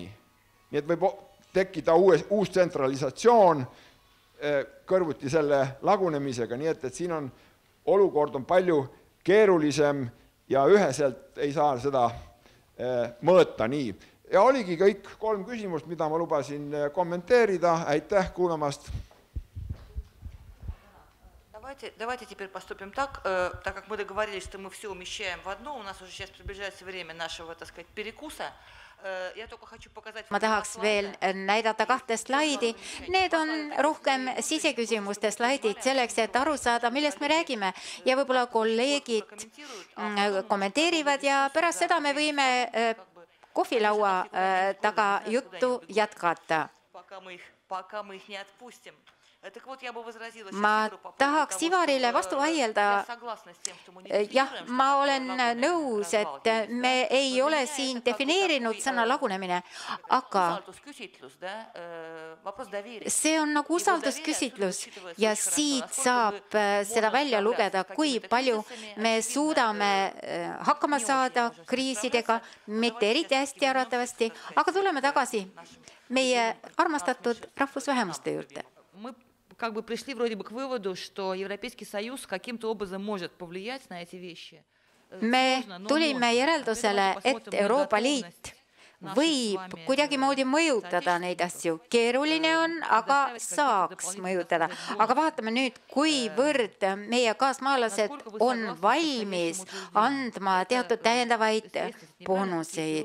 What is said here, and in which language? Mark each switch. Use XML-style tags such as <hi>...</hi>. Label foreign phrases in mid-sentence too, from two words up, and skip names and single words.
<et>Nii et võib tekkida uus tsentralisatsioon kõrvuti selle lagunemisega, nii et siin on olukord on palju keerulisem ja üheselt ei saa seda mõõta nii. Ja oligi kõik 3 küsimust, mida ma lubasin kommenteerida. Aitäh kuulamast!</et> <ru>Давайте теперь поступим так, так как мы договорились, что мы все умещаем в одно, у нас уже сейчас приближается время нашего, так сказать, перекуса.</ru> <et>Ma tahaks veel näidata 2 slaidi. Need on rohkem siseküsimuste slaidid selleks, et aru saada, millest me räägime. Ja võib-olla kolleegid kommenteerivad ja pärast seda me võime kohvilaua taga juttu jätkata.</et> <ru>Пока мы их не отпустим.</ru> <et>Ma tahaks Ivarile vastu vaielda. Jah, ma olen nõus, et me ei ole siin defineerinud sõna lagunemine, aga see on nagu usaldusküsitlus ja siit saab seda välja lugeda, kui palju me suudame hakkama saada kriisidega, mitte eriti hästi arvatavasti, aga tuleme tagasi meie armastatud rahvusvähemuste juurde.</et> <ru>Как бы пришли вроде бы к выводу, что Европейский Союз каким-то образом может повлиять на эти вещи.</ru> <et>Me tulime järeldusele, et Euroopa Liit võib kuidagimoodi mõjutada neid asju. Keeruline on, aga saaks mõjutada. Aga vaatame nüüd, kuivõrd meie kaasmaalased on valmis andma teatud täiendavaid boonuseid.</et>